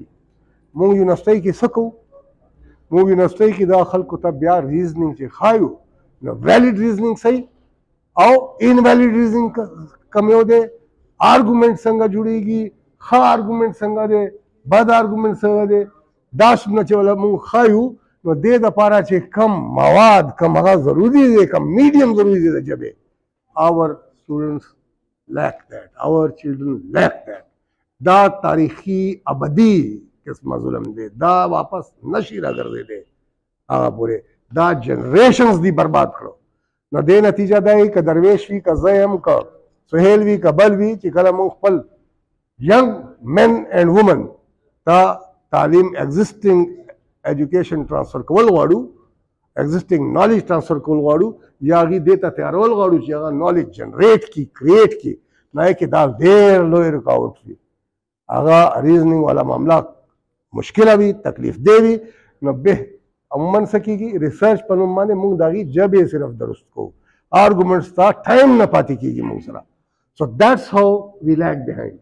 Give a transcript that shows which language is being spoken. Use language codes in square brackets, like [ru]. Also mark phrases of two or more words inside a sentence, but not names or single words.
[ps] موږ یونیورسټۍ کې څه کوو موږ یونیورسټۍ کې دا خلکو ته بیا ریزنینګ چې ښایو نو [en] valid reasoning [ps] صحیح او [en] invalid reasoning [ps] کوم یو دی آرګومنټ څنګه جوړېږي ښه آرګومنټ څنګه دی بد آرګومنټ څنګه دی دا څومره چې موږ ښایو نو دې دپاره چې کم مواد کم هغه ضروري دی کم میډیم ضروري دی د ژبې [en] our students lack that our children lack that. [ps] دا تاریخي ابدي قسمه ظلم دی دا واپس نشي راګرځېدی هغه پورې دا جنریشنز دی برباد کړو نو دې نتیجه دا یې که درویش وي که زه یم که سهیل وي که بل وي چې کله موږ خپل [en] young men and women [ps] تا تعلیم [en] existing education transfer [ps] کول غواړو [en] existing knowledge transfer [ps] کول غواړو یا هغې دې ته تیارول غواړو چې هغه [en] knowledge generate [ps] کړي create کړي نه کې دا ډېر لوی رکاوټ وي هغه ریزنینګ والا معامله مشکله وي تکلیف دی وي نو به عموما څه کېږي ریسرچ په نوم باندې موږ د هغې ژبې صرف درست کوو آرګومنټس ته ټایم نه پاتې کېږي موږ سره سو [en] that's how we lag behind.